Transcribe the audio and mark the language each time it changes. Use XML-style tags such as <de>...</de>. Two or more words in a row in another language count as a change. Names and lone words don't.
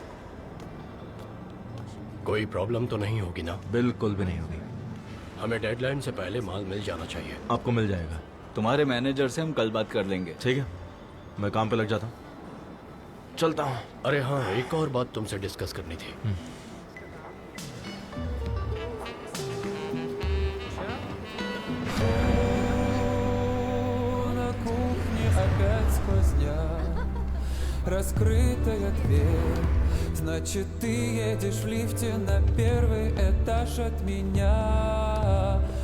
<hi>कोई प्रॉब्लम तो नहीं होगी ना? बिल्कुल भी नहीं होगी। हमें डेडलाइन से पहले माल मिल जाना चाहिए। आपको मिल जाएगा। तुम्हारे मैनेजर से हम कल बात कर लेंगे। ठीक है, मैं काम पे लग जाता हूँ। चलता हूँ। अरे हाँ, एक और बात तुमसे डिस्कस करनी थी।</hi> <ru>На кухне опять сквозняк, раскрытая дверь. Значит, ты едешь в лифте на первый этаж от меня.</ru>